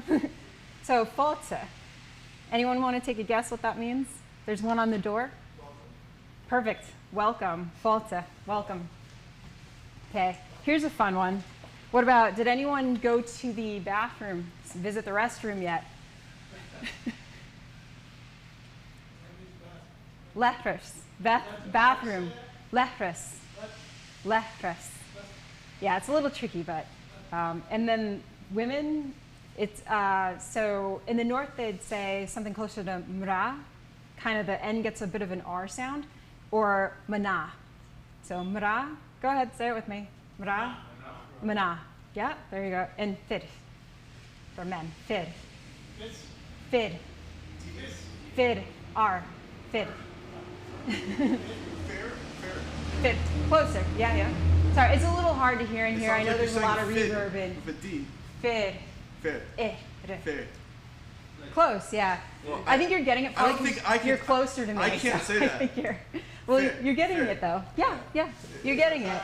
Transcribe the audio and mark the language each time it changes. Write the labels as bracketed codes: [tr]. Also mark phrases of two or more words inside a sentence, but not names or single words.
[en] So Fáilte. Anyone want to take a guess what that means? There's one on the door. Welcome. Perfect. Welcome. Fáilte. Welcome. Okay. Here's a fun one. What about, did anyone go to the bathroom, visit the restroom yet? Leithris. Bathroom. Leithris. Leithris. Yeah, it's a little tricky, but. And then women, it's, so in the north they'd say something closer to mra, kind of the N gets a bit of an R sound, or mana. So mra, go ahead, say it with me. Mra. Mana. Yeah, there you go. And fid for men. Fid. Fid. Fid. R. Fid. Fid. Closer. Yeah, yeah. Sorry, it's a little hard to hear in here. I know there's a lot of reverb in. With a D. Fid. Fair. Fair. Close, yeah. Well, I think you're getting it. I don't Probably think 'cause I can. You're closer to me. I can't so say that. I think well, Fair, you're getting fair. it though. Yeah, yeah. You're getting it.